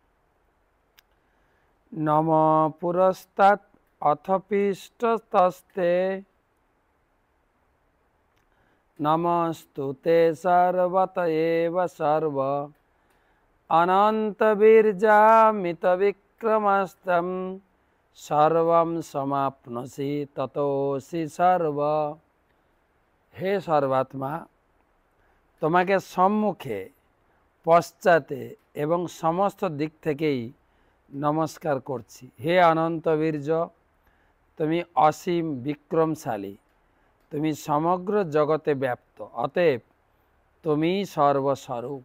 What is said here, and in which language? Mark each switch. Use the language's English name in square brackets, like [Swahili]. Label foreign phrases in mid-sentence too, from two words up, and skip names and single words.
[Sanskrit] नम पुरस्तात् अथ पृष्ठतस्ते नमस्तुते सर्वत एव सर्व अनंत बीर्जामित विक्रमस्तं सर्वं समाप्नोषि ततोऽसि सर्व। [Bangla] হে সর্বাত্মা, তোমাকে সম্মুখে পশ্চাতে এবং সমস্ত দিক থেকেই নমস্কার করছি। হে অনন্ত বীর্য, তুমি অসীম বিক্রমশালী, তুমি সমগ্র জগতে ব্যাপ্ত, অতএব তুমি সর্বস্বরূপ।